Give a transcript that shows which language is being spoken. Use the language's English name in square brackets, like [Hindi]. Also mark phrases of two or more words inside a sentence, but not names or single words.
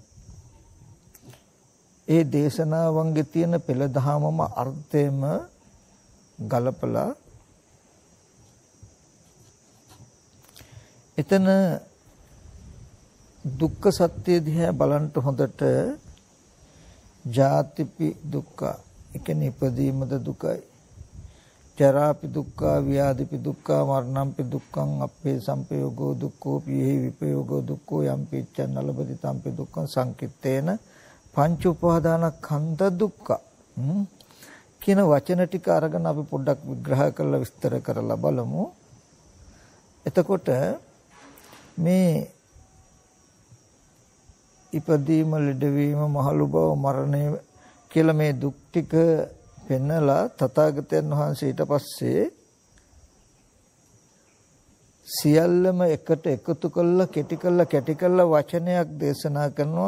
[Sinhala] ඒ දේශනාවන්ගේ තියෙන පෙළ දහමම අර්ථයම ගලපලා එතන දුක්ඛ සත්‍ය දිහා බලන්න හොඳට [Pali] ජාතිපි දුක්ඛ [Sinhala] ඒ කියන්නේ ඉපදීමද දුකයි [Pali] ජරාපි දුක්ඛ ව්‍යාධිපි දුක්ඛ මරණම්පි දුක්ඛං අපේ සම්පයෝගෝ දුක්ඛෝ පිහි විපයෝගෝ දුක්ඛෝ යම් පිච්ඡන් නලබති තම්පි දුක්ඛං සංකිට්ඨේන පංච උපාදානස්කන්ධ දුක්ඛ [Sinhala] කියන වචන ටික අරගෙන අපි පොඩ්ඩක් විග්‍රහ කරලා විස්තර කරලා බලමු. එතකොට මේ ඉපදීම ලෙඩවීම මහලු බව මරණය කියලා මේ දුක් ටික පෙන්නලා තථාගතයන් වහන්සේ ඊට පස්සේ සියල්ලම එකට එකතු කරලා කැටි කරලා වචනයක් දේශනා කරනවා.